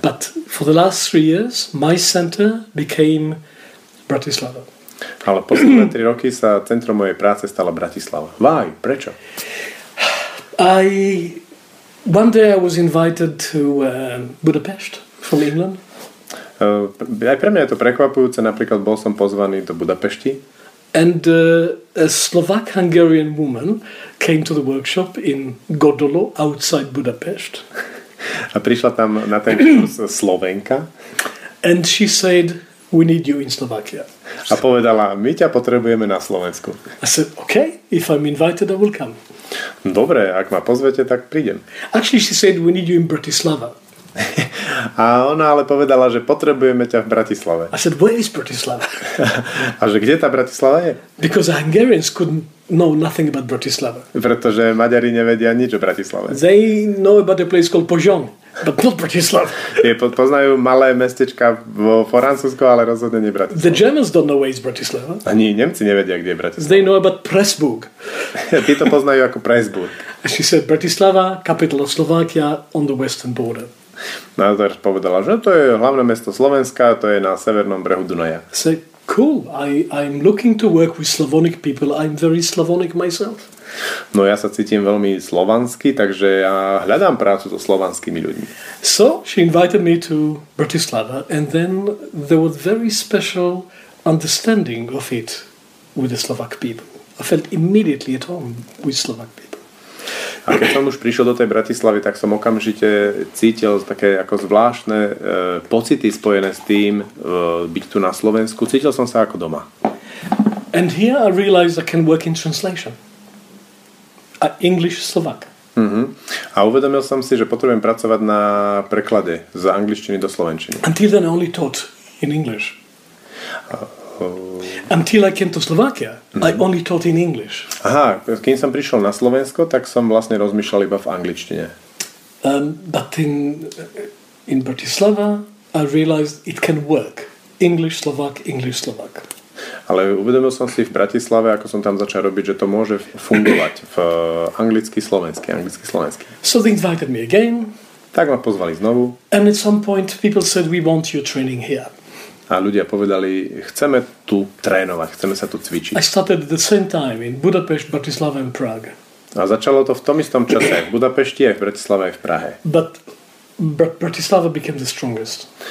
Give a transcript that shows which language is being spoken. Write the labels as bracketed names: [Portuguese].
[English] But for the last 3 years, my center became Bratislava. [Slovak] Ale posledné 3 roky sa centrom mojej práce stala Bratislava. [English] Why? [Slovak] Prečo? [English] One day I was invited to Budapest from England. [Slovak] Aj pre mňa je to prekvapujúce. Napríklad bol som pozvaný do Budapešti. [English] And a Slovak-Hungarian woman came to the workshop in Godolo outside Budapest. [Slovak] A prišla tam na ten kurz Slovenka. [English] And she said, we need you in Slovakia. [Slovak] A povedala, my ťa potrebujeme na Slovensku. [English] I said, okay, if I'm invited, I will come. [Slovak] Dobre, ak ma pozvete, tak prídem. [English] Actually, she said, we need you in Bratislava. [Slovak] A ona ale povedala, že potrebujeme ťa v Bratislave. [English] I said, where is Bratislava? [Slovak] A že kde tá Bratislava je? [English] Because Hungarians couldn't know nothing about Bratislava. [Slovak] Pretože Maďari nevedia nič o Bratislave. [English] They know about a place called Pozsony, but not Bratislava. [Slovak] Poznajú malé mestečka vo Francúzsku, ale rozhodne nie Bratislava. [English] The Germans don't know where is Bratislava. [Slovak] Ani Nemci nevedia, kde je Bratislava. [English] They know about Pressburg. [Slovak] Tí to poznajú ako Pressburg. [English] She said Bratislava, capital of Slovakia, on the western border. [Slovak] No a teraz povedala, že to je hlavné mesto Slovenska, to je na severnom brehu Dunaja. [English] So cool, I'm looking to work with Slavonic people. I'm very Slavonic myself. [Slovak] No ja sa cítim veľmi slovanský, takže ja hľadám prácu so slovanskými ľuďmi. [English] So she invited me to Bratislava, and then there was very special understanding of it with the Slovak people. I felt immediately at home with Slovak people. [Slovak] A keď som už prišiel do tej Bratislavy, tak som okamžite cítil také ako zvláštne pocity spojené s tým byť tu na Slovensku. Cítil som sa ako doma. [English] And here I realized I can work in translation. English Slovak. [Slovak] A uvedomil som si, že potrebujem pracovať na preklade z angličtiny do slovenčiny. [English] Until then I only taught in English. Until I came to Slovakia, I only taught in English. [Slovak] Aha, keď som prišiel na Slovensko, tak som vlastne rozmýšľal iba v angličtine. [English] But in Bratislava, I realized it can work. English, Slovak, English, Slovak. [Slovak] Ale uvedomil som si v Bratislave, ako som tam začal robiť, že to môže fungovať v anglicky, slovensky. [English] So they invited me again. [Slovak] Tak ma pozvali znovu. [English] And at some point people said, we want your training here. [Slovak] A ľudia povedali, chceme tu trénovať, chceme sa tu cvičiť. [English] I started at the same time in Budapest, Bratislava and Prague. [Slovak] A začalo to v tom istom čase aj v Budapešti, aj v Bratislave, aj v Prahe. [English] But Bratislava became the strongest.